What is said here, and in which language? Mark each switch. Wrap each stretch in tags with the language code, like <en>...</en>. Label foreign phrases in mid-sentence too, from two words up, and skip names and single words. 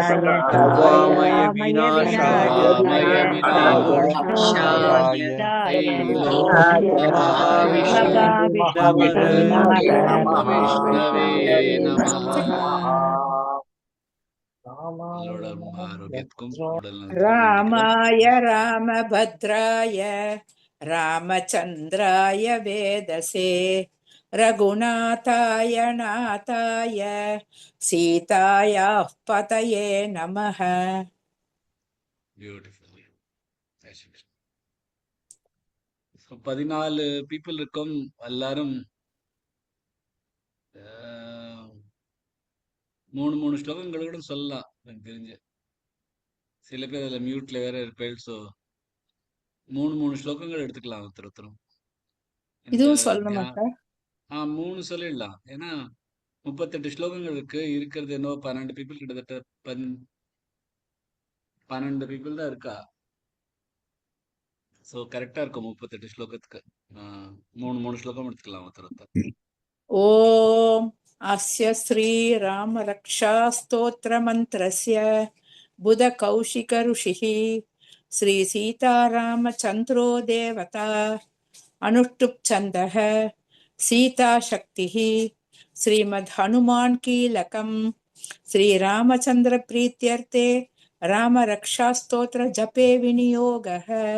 <sa>अवामय अवामय विनाशाय विनाशाय त्रैलोक्यनाथाय त्रैलोक्यनाथाय नमः। विष्णवे नमः. रामाय</sa> <ta>உங்களோட ஆரோக்கியத்துக்கும் உடல் நலத்துக்கும் வேண்டிக்கிறோம்.</ta> <sa>रामाय रामभद्राय रामचन्द्राय वेदसे रघुनाथाय नाथाय सीतायाः पतये नमः.</sa> <ta>பியூட்டிஃபுல். 14 பீப்புள் இருக்கும். எல்லாரும் 3 ஸ்லோகங்கள் கூட சொல்லலாம் எனக்கு தெரிஞ்சு. சில பேர் அதில் மியூட்ல வேற இருப்பேன். ஸோ 3 ஸ்லோகங்கள் எடுத்துக்கலாம் ஒருத்தரும். இதுவும் சொல்லணுமா சார்? 3 சொல்லிடலாம். ஏன்னா 38 ஸ்லோகங்கள் இருக்கிறது என்னவோ 12 பீப்புள், கிட்டத்தட்ட 12 பீப்புள் தான் இருக்கா.</ta> <en>so correcta</en> <ta>இருக்கும் 38 ஸ்லோகத்துக்கு. 3 ஸ்லோகம் எடுத்துக்கலாம் ஒருத்தர்.</ta> <sa>ॐ अस्य श्रीरामरक्षास्तोत्रमन्त्रस्य बुधकौशिकऋषिः श्रीसीतारामचन्द्रो देवता अनुष्टुप्छन्दः सीताशक्तिः श्रीमद्हनुमान् कीलकं श्रीरामचन्द्रप्रीत्यर्थे रामरक्षास्तोत्रजपे विनियोगः.</sa>